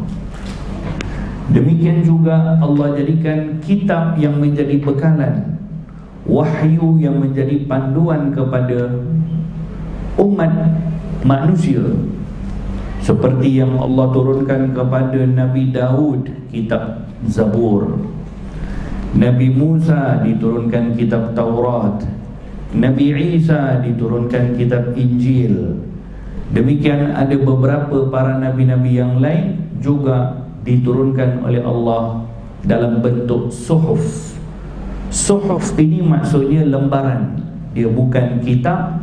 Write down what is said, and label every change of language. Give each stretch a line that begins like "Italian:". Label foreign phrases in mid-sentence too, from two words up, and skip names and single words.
Malay: Demikian juga Allah jadikan kitab yang menjadi bekalan, wahyu yang menjadi panduan kepada umat manusia, seperti yang Allah turunkan kepada Nabi Daud kitab Zabur, Nabi Musa diturunkan kitab Taurat, Nabi Isa diturunkan kitab Injil. Demikian ada beberapa para nabi-nabi yang lain juga diturunkan oleh Allah dalam bentuk suhuf. Suhuf ini maksudnya lembaran, dia bukan kitab.